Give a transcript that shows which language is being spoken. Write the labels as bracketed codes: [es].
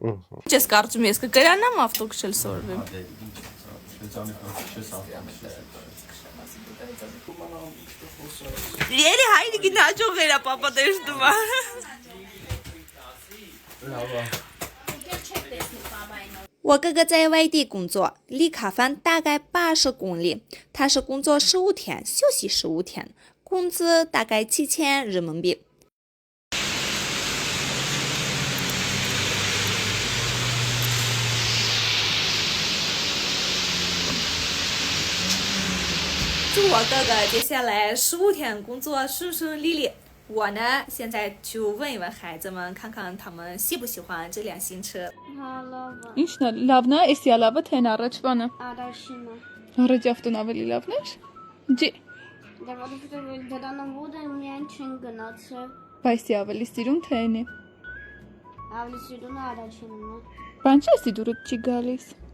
[hy] Ինչ ես կարծում, ես կգրանամ ավտո քշել սորվեմ։ Ելի հայրի գնաճող էրա պապա դեշտում։ [zh] 我哥哥在外地工作，离卡饭大概80公里。他是工作15天，休息15天，工资大概7000人民币。祝我哥哥接下来15天工作顺顺利利。我呢，现在就问一问孩子们，看看他们喜不喜欢这辆新车。 [hy] Ինչն է, լավն է, էսի է լավը, թե առաջվանը։ Առաջինը։ Առաջ ավտոն ավելի լավն էր։ Ջի, Դե որովհետև դրանով ոդը միայն չեն գնացել։ բայց ավելի սիրուն թե էնի։ Ավելի սիրուն առաջինն է։ Բան չի էսի դուրը չի գալիս։